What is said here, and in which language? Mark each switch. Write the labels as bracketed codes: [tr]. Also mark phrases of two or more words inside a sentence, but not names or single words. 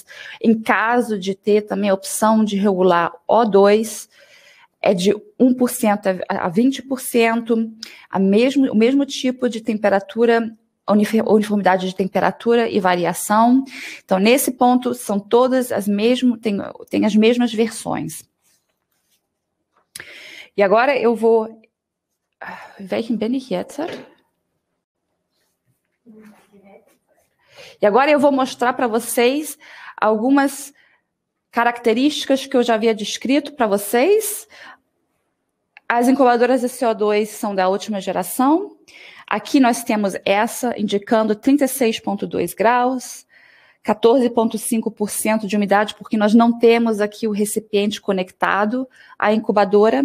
[pt] Em caso de ter também a opção de regular O2, é de 1% a 20%, o mesmo tipo de temperatura, uniformidade de temperatura e variação. Então, nesse ponto, são todas tem as mesmas versões. E agora eu vou... [de] Welchen bin ich jetzt? [pt] E agora eu vou mostrar para vocês algumas características que eu já havia descrito para vocês As incubadoras de CO2 são da última geração. Aqui nós temos essa indicando 36,2 graus, 14,5% de umidade, porque nós não temos aqui o recipiente conectado à incubadora.